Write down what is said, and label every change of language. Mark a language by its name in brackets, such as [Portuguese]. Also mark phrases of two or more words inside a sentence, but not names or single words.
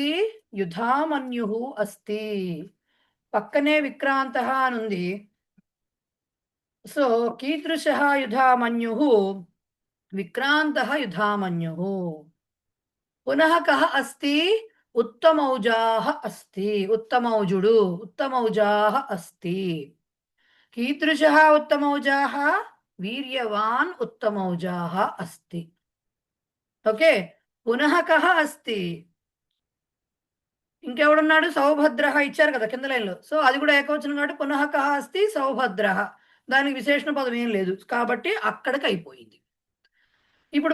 [Sanskrit] యుధామన్యుః అస్తి. [Telugu] పక్కనే విక్రాంతః అని ఉంది. [Sanskrit] సో కీదృశః యుధామన్యుః? విక్రాంతః యుధామన్యుః. పునః కః అస్తి? ఉత్తమౌజాః అస్తి. ఉత్తమౌజుడు, ఉత్తమౌజాః అస్తి. कीदृशः उत्तमौजाः वीर्यवान् उत्तमौजाः अस्ति [Telugu] ఓకే [Sanskrit] పునః కః అస్తి [Telugu] ఇంకెవడున్నాడు సౌభద్రః ఇచ్చారు కదా కింద లైన్లో సో అది కూడా ఏకవచనం కాబట్టి [Sanskrit] పునః కః అస్తి [Telugu] సౌభద్రః దానికి విశేషణ పదం ఏం లేదు కాబట్టి అక్కడికి అయిపోయింది ఇప్పుడు